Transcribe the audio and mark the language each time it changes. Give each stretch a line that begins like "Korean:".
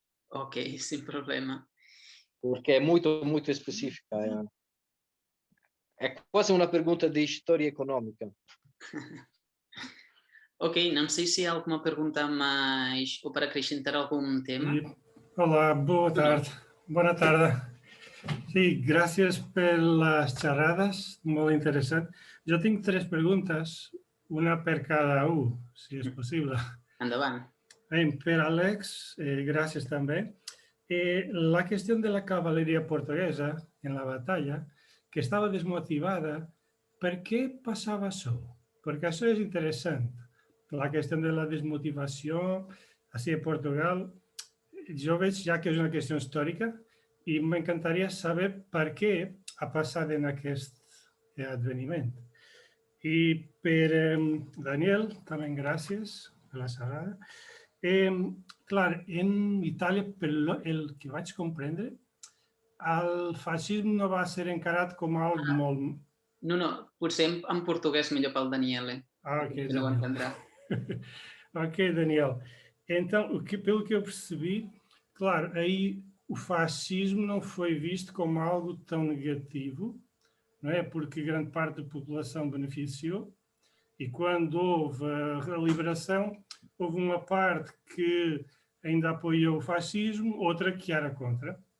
Portuguese: Ok, sem problema. porque é muito específica. É quase uma pergunta de história econômica. Ok, não sei se há alguma pergunta mais ou para acrescentar algum tema. Hola, boa tarde.
Catalan: Bona tarda. Sí, gràcies per les xerrades, molt interessant. Jo tinc 3 preguntes, una per cada un, si és possible. Endavant. Per Àlex, gràcies també. La qüestió de la cavalleria portuguesa en la batalla, que estava desmotivada, per què passava això? Perquè això és interessant. La qüestió de la desmotivació, així a Portugal, jo veig ja que és una qüestió històrica i m'encantaria saber per què ha passat en aquest adveniment. I per Daniel, també gràcies per la xerrada. Clar, en Itàlia, el que vaig comprendre, el feixisme no va ser encarat com algo molt... No, potser en portuguès millor pel Daniele. Ok, que no ho entendrà. Ok, Daniel.
Portuguese: Então, pelo que eu percebi, claro, aí o fascismo não foi visto como algo tão negativo, não é? Porque grande parte da população beneficiou, e quando houve a liberação, houve uma parte que ainda apoiou o fascismo, outra que era contra.